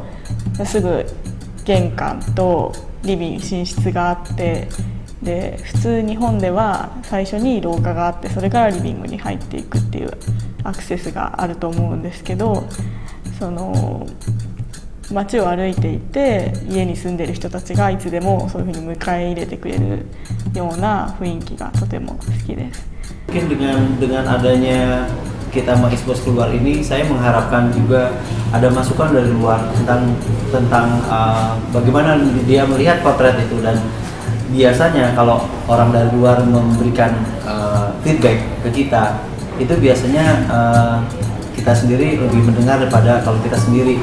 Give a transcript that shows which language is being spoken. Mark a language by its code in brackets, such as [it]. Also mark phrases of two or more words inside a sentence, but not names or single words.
[ja] すぐ玄関とリビング寝室があって、で普通日本では最初に廊下があってそれからリビングに入っていくっていうアクセスがあると思うんですけど、その街を歩いていて家に住んでる人たちがいつでもそういうふうに迎え入れてくれるような雰囲気がとても好きです。 [id] Mungkin dengan adanya kita mengekspos keluar ini, saya mengharapkan juga ada masukan dari luar tentang bagaimana dia melihat potret itu. Dan biasanya kalau orang dari luar memberikan feedback ke kita, itu biasanya kita sendiri lebih mendengar daripada kalau kita sendiri.